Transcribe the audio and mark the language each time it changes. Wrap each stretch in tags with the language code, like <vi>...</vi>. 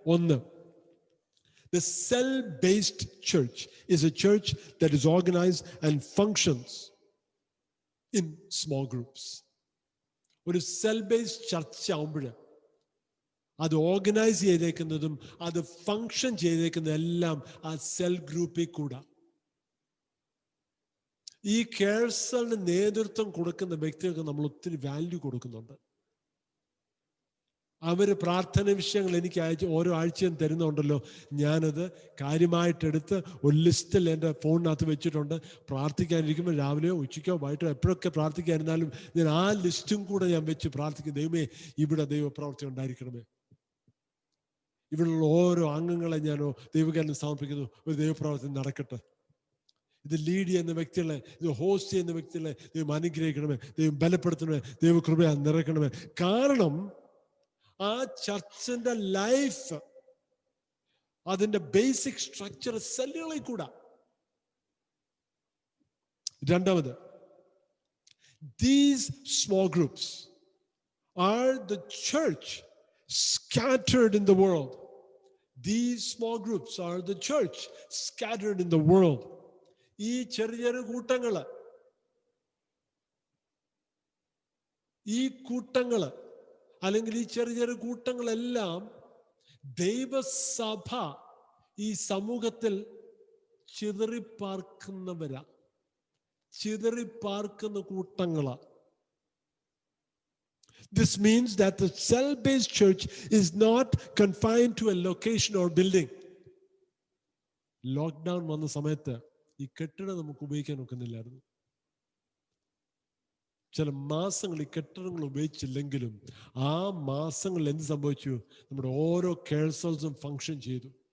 <en>ഒന്ന്, the cell-based church is a church that is organized and functions in small groups.</en> <ml>ഒരു cell based ചർച്ച ആവുമ്പോൾ അത് organise ചെയ്തേക്കുന്നതും അത് ഫങ്ഷൻ ചെയ്തേക്കുന്നതും എല്ലാം ആ സെൽ ഗ്രൂപ്പിൽ കൂടെ. ഈ കേഴ്സലിന് നേതൃത്വം കൊടുക്കുന്ന വ്യക്തികൾക്ക് നമ്മൾ ഒത്തിരി വാല്യൂ കൊടുക്കുന്നുണ്ട്. അവർ പ്രാർത്ഥന വിഷയങ്ങൾ എനിക്ക് ഓരോ ആഴ്ചയും തരുന്നുണ്ടല്ലോ. ഞാനത് കാര്യമായിട്ടെടുത്ത് ഒരു ലിസ്റ്റിൽ എൻ്റെ ഫോണിനകത്ത് വെച്ചിട്ടുണ്ട്. പ്രാർത്ഥിക്കാനിരിക്കുമ്പോൾ രാവിലെയോ ഉച്ചയ്ക്കോ വൈകിട്ടോ എപ്പോഴൊക്കെ പ്രാർത്ഥിക്കാനിരുന്നാലും ഞാൻ ആ ലിസ്റ്റും കൂടെ ഞാൻ വെച്ച് പ്രാർത്ഥിക്കും. ദൈവമേ, ഇവിടെ ദൈവപ്രവർത്തി ഉണ്ടായിരിക്കണമേ. ഇവിടെയുള്ള ഓരോ അംഗങ്ങളെ ഞാനോ ദൈവകാരന് സമർപ്പിക്കുന്നു. ഒരു ദൈവപ്രവർത്തി നടക്കട്ടെ. ഇത് ലീഡ് ചെയ്യുന്ന വ്യക്തികളെ, ഇത് ഹോസ്റ്റ് ചെയ്യുന്ന വ്യക്തികളെ ദൈവം അനുഗ്രഹിക്കണമേ, ദൈവം ബലപ്പെടുത്തണമേ, ദൈവകൃപ നിറയ്ക്കണമേ. കാരണം ആ ചർച്ചിന്റെ ലൈഫ്, അതിന്റെ ബേസിക് സ്ട്രക്ചർ സെല്ലുകളിൽ കൂടാ.</ml> <en>രണ്ടാമത്, these small groups are the church scattered in the world. These small groups are the church scattered in the world.</en> <ml>ഈ ചെറിയ കൂട്ടങ്ങള്, ഈ കൂട്ടങ്ങള് അല്ലെങ്കിൽ ഈ ചെറിയ കൂട്ടങ്ങളെല്ലാം ദൈവസഭ ഈ സമൂഹത്തിൽ ചിതറിപ്പാർക്കുന്നവരാ, ചിതറിപ്പാർക്കുന്ന കൂട്ടങ്ങളാ.</ml> <en>This means that the cell-based church is not confined to a location or building.</en> <ml>Lockdown വന്ന സമയത്ത് ഈ കെട്ടിടം നമുക്ക് ഉപയോഗിക്കാൻ ഒക്കുന്നില്ലായിരുന്നു. ചില മാസങ്ങൾ ഈ കെട്ടിടങ്ങൾ ഉപയോഗിച്ചില്ലെങ്കിലും ആ മാസങ്ങളിൽ എന്ത് സംഭവിച്ചു? നമ്മുടെ ഓരോ കേഴ്സൽസും ഫങ്ഷൻ ചെയ്തു.</ml>